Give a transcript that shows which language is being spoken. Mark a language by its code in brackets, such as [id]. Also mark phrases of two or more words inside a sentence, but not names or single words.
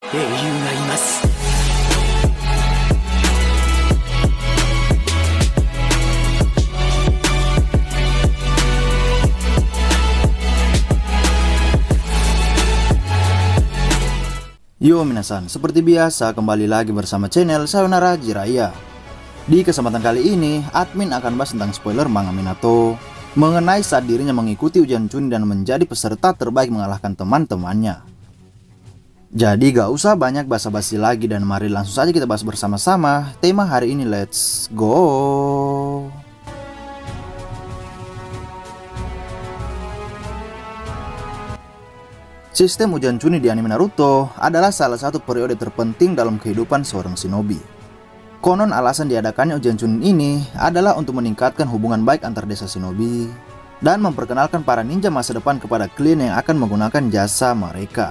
[ja] 英雄がいます。 [id] Yo minasan, seperti biasa kembali lagi bersama channel Sayonara Jiraiya. Di kesempatan kali ini, admin akan bahas tentang spoiler manga Minato mengenai saat dirinya mengikuti ujian Chunin dan menjadi peserta terbaik mengalahkan teman-temannya. Jadi gak usah banyak basa-basi lagi dan mari langsung saja kita bahas bersama-sama tema hari ini, [en] let's go! [id] Sistem ujian Chunin di anime Naruto adalah salah satu periode terpenting dalam kehidupan seorang shinobi. Konon alasan diadakannya ujian Chunin ini adalah untuk meningkatkan hubungan baik antar desa shinobi dan memperkenalkan para ninja masa depan kepada klien yang akan menggunakan jasa mereka.